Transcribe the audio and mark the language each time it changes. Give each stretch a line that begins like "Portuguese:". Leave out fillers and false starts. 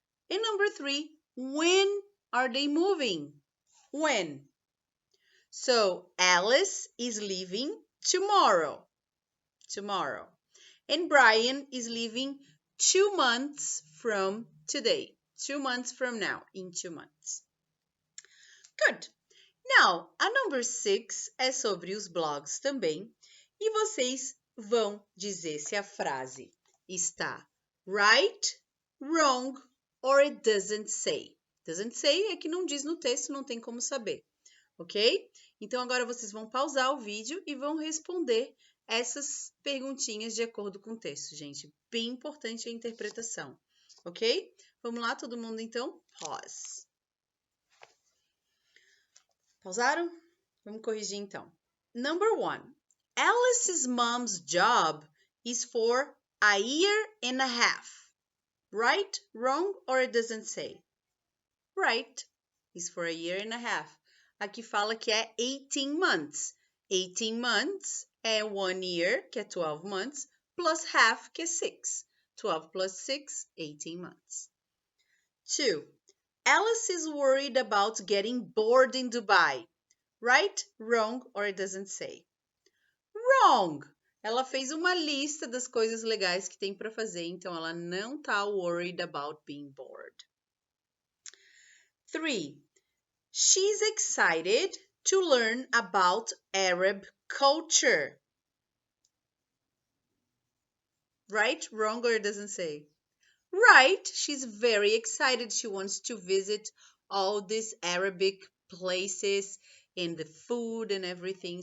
English: And number 3, when are they moving? When? So Alice is leaving tomorrow. Tomorrow. And Brian is leaving 2 months from today. 2 months from now, in 2 months. Good.
Portuguese: Now, a number 6 é sobre os blogs também. E vocês vão dizer se a frase está right, wrong, or it doesn't say. Doesn't say é que não diz no texto, não tem como saber. Ok? Então, agora vocês vão pausar o vídeo e vão responder essas perguntinhas de acordo com o texto, gente. Bem importante a interpretação. Ok? Vamos lá, todo mundo, então?
English: Pause.
Portuguese: Pausaram? Vamos corrigir, então. Number 1.
English: Alice's mom's job is for a year and a half. Right, wrong, or it doesn't say? Right, is for a year and a half. Aqui fala que é 18 months.
Portuguese: 18 months é 1 year, que é 12 months, plus half, que é 6.
English: 12 plus 6, 18 months. 2. Alice is worried about getting bored in Dubai. Right, wrong, or it doesn't say? Wrong!
Portuguese: Ela fez uma lista das coisas legais que tem para fazer, então ela não tá worried about being bored.
English: 3. She's excited to learn about Arab culture. Right, wrong, or it doesn't say? Right, she's very excited. She wants to visit all these Arabic places and the food and everything.